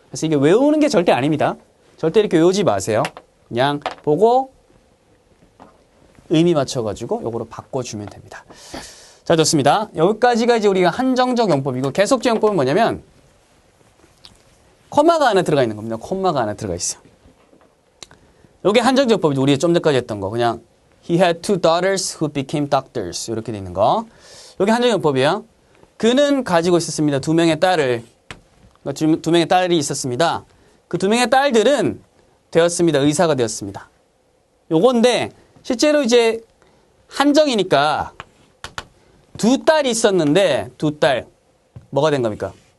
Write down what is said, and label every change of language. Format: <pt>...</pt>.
<ko>그래서 이게 외우는 게 절대 아닙니다. 절대 이렇게 외우지 마세요. 그냥 보고 의미 맞춰가지고 요거로 바꿔주면 됩니다. 자, 좋습니다. 여기까지가 이제 우리가 한정적 용법이고 계속적 용법은 뭐냐면 콤마가 하나 들어가 있는 겁니다. 콤마가 하나 들어가 있어요. 요게 한정적 용법이죠. 우리가 좀 전까지 했던 거.</ko> <en>그냥 He had two daughters who became doctors.</en> <ko>이렇게 돼 있는 거. 요게 한정적 용법이에요. 그는 가지고 있었습니다. 두 명의 딸을. 두 명의 딸이 있었습니다. 그 두 명의 딸들은 되었습니다. 의사가 되었습니다. 요건데 실제로 이제 한정이니까 두 딸이 있었는데 두 딸 뭐가 된 겁니까?</ko>